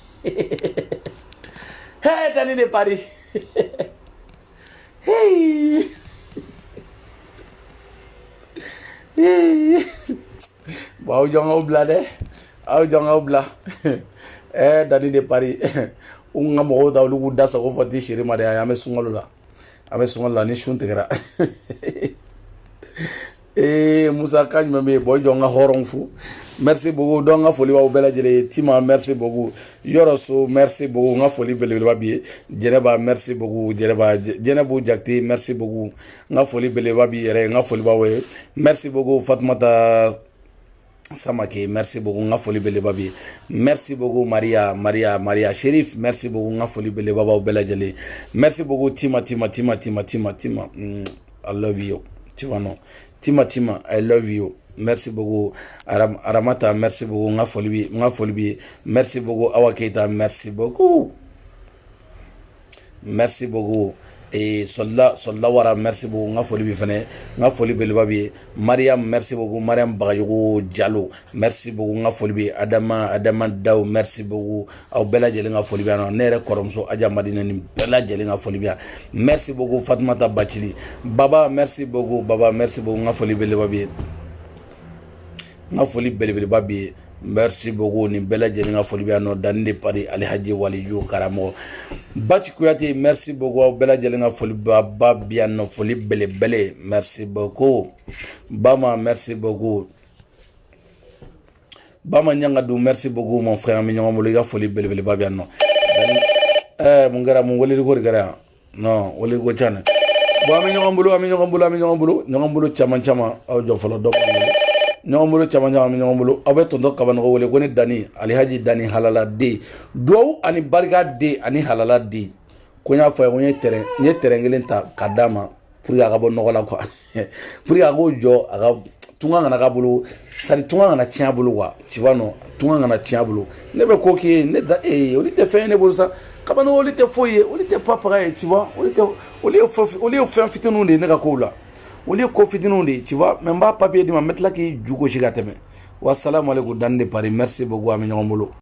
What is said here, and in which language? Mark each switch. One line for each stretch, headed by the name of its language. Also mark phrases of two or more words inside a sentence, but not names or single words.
Bambara: hey Dani de Paris hey bon aw jɔn k'aw bila dɛ aw jɔn k'aw bila Dani de Paris n ka mɔgɔw ta olu k'u da sago fɔ ti seri ma dɛ an bɛ sunkalo la ni sun tigɛra Musa ka ɲuman bɛ yen bon jɔn ka hɔrɔn fu
French: merci beaucoup
Bambara: donc n ka foli b'aw bɛɛ lajɛlen ye Tima
French: merci beaucoup
Bambara: Yɔrɔso
French: merci beaucoup
Bambara: n ka foli belebeleba b'i ye Jɛnɛba
French: merci beaucoup
Bambara: Jɛnɛbu Jakite
French: merci beaucoup
Bambara: n ka foli belebeleba b'i yɛrɛ n ka foli b'aw ye
French: merci beaucoup
Bambara: Fatumata Samake
French: merci beaucoup
Bambara: n ka foli belebeleba b'i ye
French: merci beaucoup
Bambara: Maria Sherif
French: merci beaucoup
Bambara: n ka foli belebeleba b'aw bɛɛ lajɛlen
French: merci beaucoup
Bambara: Tima
English: I love you
French: tu vois non Tima
English: I love you
French: merci beaucoup Aramata merci beaucoup
Bambara: n ka foli b'i ye
French: merci beaucoup Awa Keita merci beaucoup
Bambara: Solla Wara
French: merci beaucoup
Bambara: n ka foli b'i fɛnɛ n ka foli belebeleba b'i ye Mariam
French: merci beaucoup
Bambara: Mariam Bagayogo Diallo
French: merci beaucoup
Bambara: n ka foli b'i ye Adama Daw
French: merci beaucoup
Bambara: aw bɛɛ lajɛlen ka foli b'i yan ne yɛrɛ kɔrɔmuso Aja Madina ni bɛɛ lajɛlen ka foli b'i yan
French: merci beaucoup
Bambara: Fatumata Bacili Baba
French: merci beaucoup
Bambara: n ka foli belebeleba b'i ye
French: merci beaucoup
Bambara: ni bɛɛ lajɛlen ka foli b'i yan Dani de Paris Alhaji Waliju karamɔgɔ Baci Kuyate
French: merci beaucoup
Bambara: aw bɛɛ lajɛlen ka foli ba bi yan foli belebele
French: merci beaucoup
Bambara: Bama
French: merci beaucoup
Bambara: Bama Ɲangadu
French: merci beaucoup mon frère
Bambara: an bɛ ɲɔgɔn bolo i ka foli belebeleba b'i yan nɔ mun kɛra mun weleliko de kɛra yan non weleliko ca dɛ bon an bɛ ɲɔgɔn bolo caman aw jɔ fɔlɔ dɔ ɲɔgɔn bolo caman an bɛ ɲɔgɔn bolo aw bɛ tɔntɔn Kabanɔgɔ wele ko ne Dani Alhaji Dani halala den duwawu ani barika den ani halala den ko n y'a fɔ a ye ko n ye terrain kelen ta ka d'a ma
French: pour que
Bambara: a ka bɔ nɔgɔ la quoi
French: pour que
Bambara: a k'o jɔ a ka tunga kana k'a bolo sari tunga kana tiɲɛ a bolo quoi
French: tu vois non
Bambara: tunga kana tiɲɛ a bolo ne bɛ ko k'i ye ne da olu tɛ fɛn ye ne bolo sa Kabanɔgɔ olu tɛ foyi ye olu tɛ papaga ye
French: tu vois
Bambara: olu ye fɛn fitininw de ye ne ka kow la olu ye ko fitininw de ye
French: tu vois
Bambara: mais n b'a papier di ma n bɛ tila k'i ju gosi ka tɛmɛ
Arabic: wassalamu alaikum
Bambara: Dani de Paris
French: merci beaucoup
Bambara: an bɛ ɲɔgɔn bolo